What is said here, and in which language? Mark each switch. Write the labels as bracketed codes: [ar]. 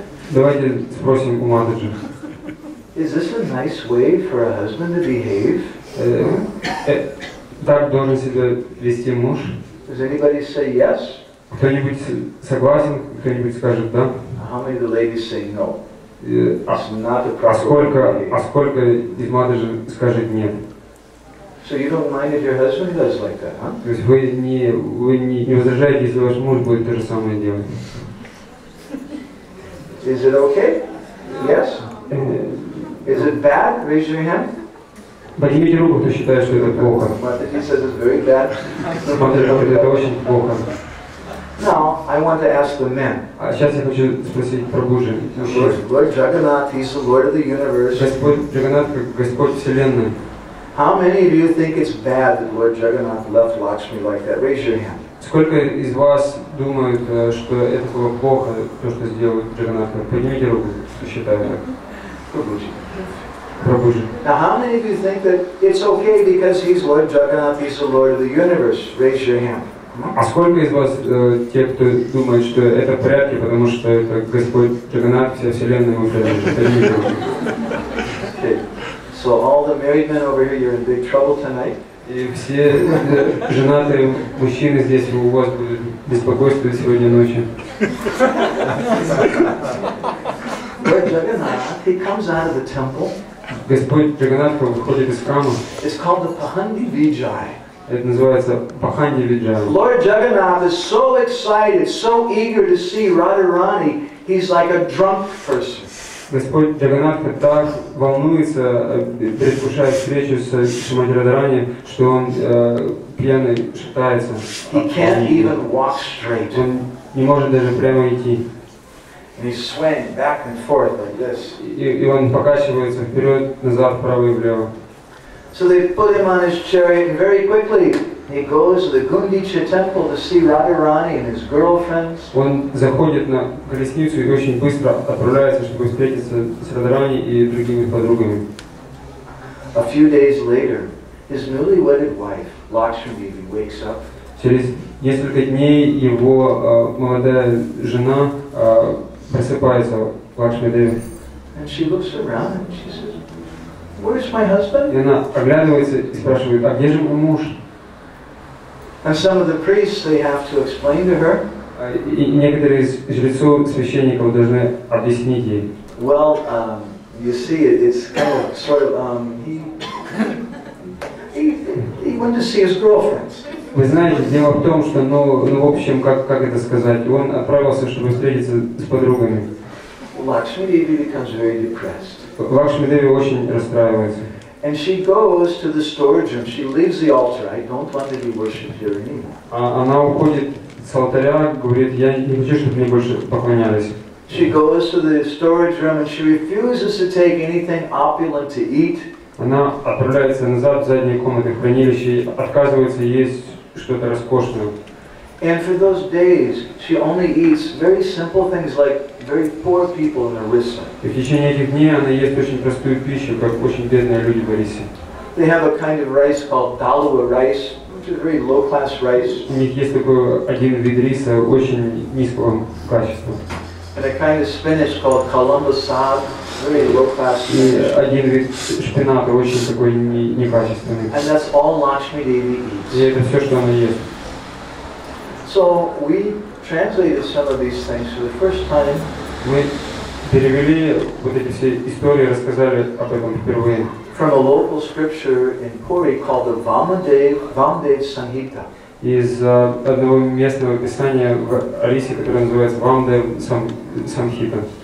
[ru] Давайте спросим у Матаджи. [en] is this a nice way for a husband to behave? [ru] Так должен себя вести муж? [en] Does anybody say yes? [ru] Кто-нибудь согласен, кто-нибудь скажет да? [en] How many of the ladies say no? It's not the proper way. [ru] Сколько из Матаджи скажет нет? [en] So you don't mind if your husband does like that, huh? [ru] То есть вы не возражаете, если ваш муж будет то же самое делать? [en] Is it okay? Yes? Is it bad? Raise your hand. [ru] Поднимите руку, кто считает, что это плохо. [en] Mataji says it's very bad. [ru] Матаджи говорит, это очень плохо. [en] Now, I want to ask the men. [ru] А сейчас я хочу спросить про мужчин. [en] Lord Jagannath, He's the Lord of the universe. [ru] Господь Джаганнат как Господь Вселенной. [en] How many of you think it's bad that Lord Jagannath left Lakshmi like that? Raise your hand. [ru] Сколько из вас думают, что это было плохо, то, что сделал Джаганнат? Поднимите руку, кто считает так. Прабхуджи. [en] Now, how many of you think that it's okay because He's Lord Jagannath, He's the Lord of the universe? Raise your hand. [ru] А сколько из вас те, кто думает, что это в порядке, потому что это Господь Джаганнат, вся Вселенная ему принадлежит? [en] Okay. So all the married men over here, you're in big trouble tonight. [ru] И все женатые мужчины здесь, у вас будет беспокойство сегодня ночью. [en] Lord Jagannath, He comes out of the temple. [ru] Господь Джаганнат выходит из храма. [en] It's called the Pahandi Vijay. [ru] Это называется Паханди Виджай. [en] Lord Jagannath is so excited, so eager to see Radharani, he's like a drunk person. [ru] Господь Джаганнат так волнуется, предвкушая встречу с Шримати Радхарани, что он пьяный шатается. [en] He can't even walk straight. [ru] Он не может даже прямо идти. [en] And he's swaying back and forth like this. [ru] И он покачивается вперед, назад, вправо и влево. [en] So they put him on his chariot, and very quickly he goes to the Gundicha temple to see Radharani and his girlfriends. [ru] Он заходит на колесницу и очень быстро отправляется, чтобы встретиться с Радхарани и другими подругами. [en] A few days later, his newly wedded wife, Lakshmi Devi, wakes up. [ru] Через несколько дней его молодая жена просыпается, Лакшми Деви. [en] And she looks around and she says, "Where's my husband?" [ru] И она оглядывается и спрашивает, а где же мой муж? [en] And some of the priests, they have to explain to her. [ru] И некоторые из жрецов, священников должны объяснить ей. [en] Well, you see, it's kind of sort of he went to see his girlfriends. [ru] Вы знаете, дело в том, что, в общем, как это сказать, он отправился, чтобы встретиться с подругами. [en] Lakshmi Devi becomes very depressed. [ru] Лакшми Деви очень расстраивается. [en] And she goes to the storage room. She leaves the altar. I don't want to be worshipped here anymore. [ru] Она уходит с алтаря, говорит, я не хочу, чтобы мне больше поклонялись. [en] She goes to the storage room and she refuses to take anything opulent to eat. [ru] Она отправляется назад в задние комнаты хранилища и отказывается есть что-то роскошное. [en] And for those days, she only eats very simple things like very poor people in Orissa. [ru] И в течение этих дней она ест очень простую пищу, как очень бедные люди в Орисе. [en] They have a kind of rice called Dalua rice, which is very low-class rice. [ru] У них есть такой один вид риса очень низкого качества. [en] And a kind of spinach called Kalamba Sad, very low-class spinach. [ru] И один вид шпината очень такой некачественный. [en] And that's all Lakshmi Devi [ru] И [en] eats. [ru] это все, что она ест. [en] So we translated some of these things for the first time. [ru] Мы перевели вот эти все истории, рассказали об этом впервые. [en] From a local scripture in Puri called the Vamdev Sanhita. [ru] Из одного местного писания в Орисе, которое называется Вамдев Самхита.